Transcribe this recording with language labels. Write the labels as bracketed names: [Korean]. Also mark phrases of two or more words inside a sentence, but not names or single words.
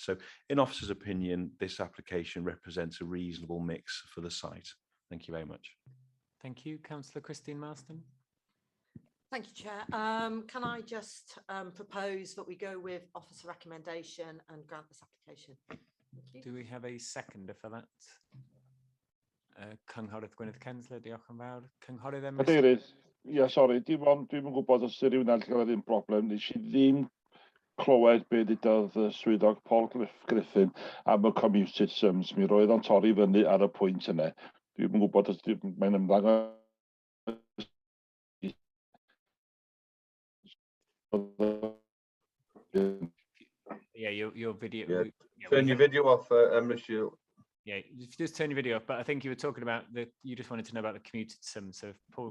[English] So in officer's opinion, this application represents a reasonable mix for the site. Thank you very much. Thank you. Councillor Christine Marston. Thank you, Chair. Can I just propose that we go with officer recommendation and grant this application? Thank you. Do we have a seconder for that? [Welsh] Cynghorydd Gwynedd Kensler, diolch yn fawr. Cynghorydd Emrys. Cadeirydd, ie, sori, dim ond dwi'm yn gwybod os ydy rhywun arall gyda ddim problem. Nes i ddim clywed be ddudodd y swyddog Paul Griffin am y [English] commuted sums. [Welsh] Mi roedd o'n torri fyny ar y pwynt yna. Dwi'm yn gwybod os mae'n ymddangos. [English] Yeah, your video. Yeah, turn your video off, Emrys. Yeah, just turn your video off. But I think you were talking about you just wanted to know about the commuted sum. So Paul.